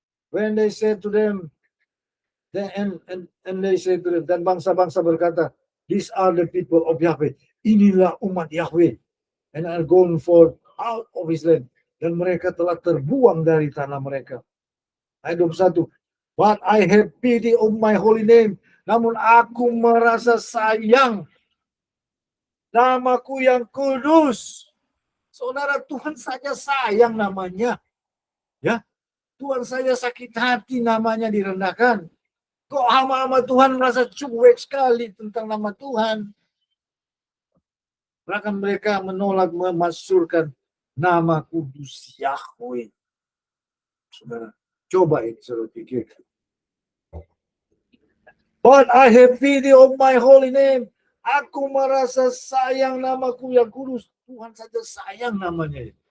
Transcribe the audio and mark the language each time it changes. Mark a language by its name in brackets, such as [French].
[English] When they said to them, and they said to them, [Indonesian] dan bangsa-bangsa berkata, [English] these are the people of Yahweh. [Indonesian] Inilah umat Yahweh. [English] And are gone forth out of his land. [Indonesian] Dan mereka telah terbuang dari tanah mereka. Ayat 21. [English] But I have pity of my holy name. [Indonesian] Namun aku merasa sayang namaku yang kudus. Saudara, Tuhan saja sayang namanya. Ya, Tuhan saja sakit hati namanya direndahkan. Kok hamba-hamba Tuhan merasa cuek sekali tentang nama Tuhan. Bahkan mereka menolak memasyurkan nama kudus Yahweh. Saudara, coba ini saudara pikirkan. [English] But I have pity of my holy name. [Indonesian] Aku merasa sayang namaku yang kudus. Tuhan saja sayang namanya.